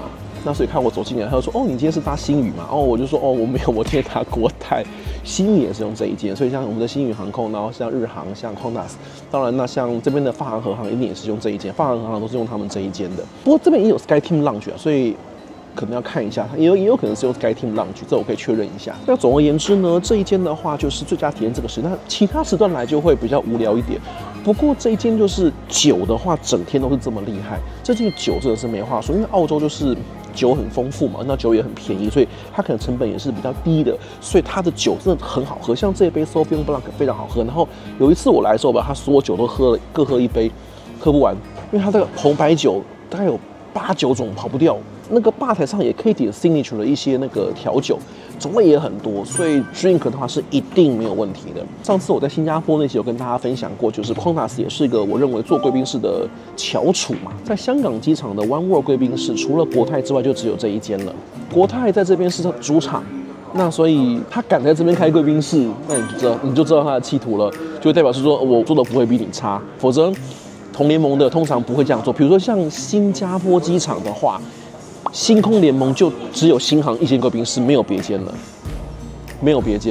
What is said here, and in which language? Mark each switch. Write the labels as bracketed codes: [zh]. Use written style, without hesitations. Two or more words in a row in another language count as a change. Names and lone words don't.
[zh] 那所以看我走進來，他就說：“哦，你今天是搭星宇嘛？”哦，我就說：“哦，我沒有，我今天搭國泰。” 星宇也是用這一間，所以像我們的星宇航空，然後像日航、像 Qantas， 當然那像這邊的發航、和航一定也是用這一間，發航、和航都是用他們這一間的。不過這邊也有 SkyTeam Lounge 啊，所以可能要看一下，也有可能是用 SkyTeam Lounge，這我可以確認一下。那總而言之呢，這一間的話就是最佳體驗這個時段，那其他時段來就會比較無聊一點。不過這一間就是酒的話，整天都是這麼厲害，這間酒真的是沒話說，因為澳洲就是酒很豐富嘛，那酒也很便宜，所以它可能成本也是比較低的，所以它的酒真的很好喝。像這一杯 Sauvignon Blanc 非常好喝。然後有一次我來的時候吧，他所有酒都各喝一杯， 喝不完，因為它這個紅白酒大概有8、9種跑不掉。那個吧台上也可以點 signature 的一些那個調酒，種類也很多，所以 drink 的話是一定沒有問題的。上次我在新加坡那期有跟大家分享過，就是 Qantas 也是一個我認為做貴賓室的翹楚嘛。在香港機場的 One World 貴賓室，除了國泰之外，就只有這一間了。國泰在這邊是主場，那所以他敢在這邊開貴賓室，那你就知道他的企圖了，就代表是說我做的不會比你差，否則同聯盟的通常不會這樣做。比如說像新加坡機場的話，星空聯盟就只有新航一間貴賓室，沒有別間了，沒有別間。